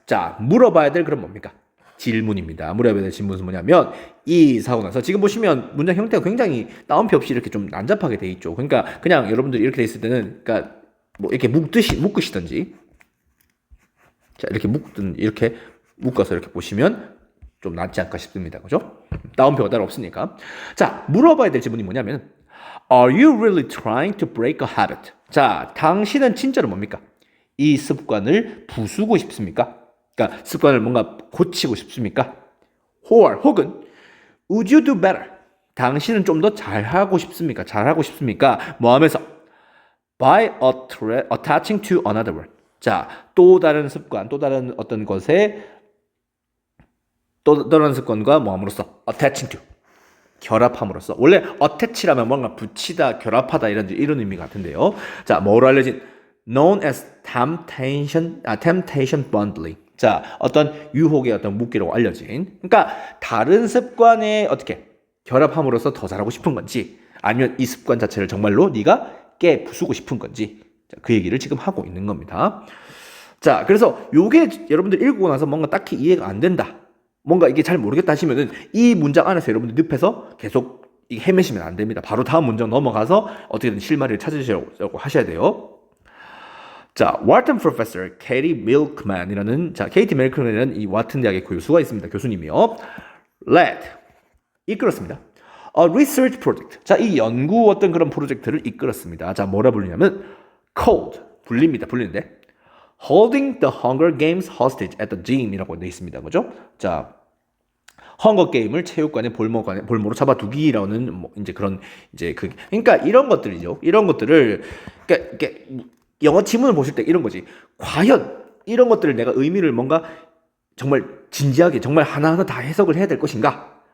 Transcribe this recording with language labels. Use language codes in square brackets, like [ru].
[ko] 자, 물어봐야 될 그런 뭡니까? 질문입니다. 물어봐야 될 질문은 뭐냐면 이 사고 나서 지금 보시면 문장 형태가 굉장히 따옴표 없이 이렇게 좀 난잡하게 돼 있죠. 그러니까 그냥 여러분들이 이렇게 돼 있을 때는 그러니까 뭐 이렇게 묶으시든지 자, 이렇게 묶어서 이렇게 보시면 좀 낫지 않을까 싶습니다. 그죠? 따옴표가 따로 없으니까. [en] 자, [ko] 물어봐야 될 질문이 뭐냐면 [en] Are you really trying to break a habit? [ko] 자, 당신은 진짜로 뭡니까? 이 습관을 부수고 싶습니까? 그러니까 습관을 뭔가 고치고 싶습니까? [en] 혹은 Would you do better? [ko] 당신은 좀 더 잘하고 싶습니까? 잘하고 싶습니까? 뭐 하면서 [en] by attaching to another word. [ko] 자, 또 다른 습관, 또 다른 어떤 것에 또 다른 습관과 뭐 함으로써 [en] attaching to [ko] 결합함으로써 원래 attach라면 뭔가 붙이다, 결합하다 이런 의미 같은데요. [en] 자, [ko] 뭐로 알려진 [en] known as temptation bundling. [ko] 자, 어떤 유혹의 어떤 묶기로 알려진. 그러니까 다른 습관에 어떻게 결합함으로써 더 잘하고 싶은 건지 아니면 이 습관 자체를 정말로 네가 깨부수고 싶은 건지 자, 그 얘기를 지금 하고 있는 겁니다. 자, 그래서 요게 여러분들 읽고 나서 뭔가 딱히 이해가 안 된다. 뭔가 이게 잘 모르겠다 하시면은 이 문장 안에서 여러분들 늪에서 계속 헤매시면 안 됩니다. 바로 다음 문장 넘어가서 어떻게든 실마리를 찾으시려고 하셔야 돼요. 자, 왓튼 프로페서 케이티 밀크맨이라는 자, 케이티 밀크맨이라는 이 왓튼 대학의 교수가 있습니다. 교수님이요. led 이끌었습니다. [en] A research project. [ko] 자, 이 연구 어떤 그런 프로젝트를 이끌었습니다. 자, 뭐라 부르냐면 called 불리는데 [en] Holding the Hunger Games hostage at the gym [ko] 이라고 되어 있습니다. 그죠? 자, 헝거 게임을 체육관의 볼모로 잡아두기라는 뭐 이제 그런 이제 그러니까 이런 것들이죠. 이런 것들을 그러니까 이렇게 영어 지문을 보실 때 이런 거지. 과연 이런 것들을 내가 의미를 뭔가 정말 진지하게 정말 하나하나 다 해석을 해야 될 것인가?